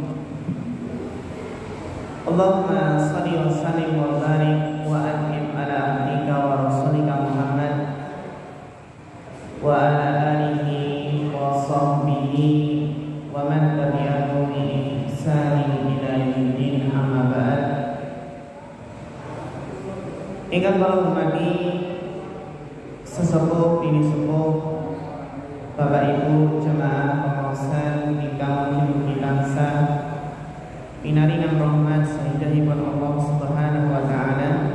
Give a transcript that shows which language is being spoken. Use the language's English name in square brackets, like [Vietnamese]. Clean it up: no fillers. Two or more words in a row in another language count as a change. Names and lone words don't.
[Arabic] اللهم صل وسلم وبارك وأنعم على عبدك ورسولك محمد وعلى آله وصحبه ومن تبعهم بإحسان إلى يوم الدين، أما بعد. [Javanese] Ingkang kula hormati sesepuh bini sepuh, Bapak Ibu jemaah pengawasan ingkang mugi tansah pinaringan rahmat sayyidihipun Allah [Arabic] سبحانه وتعالى.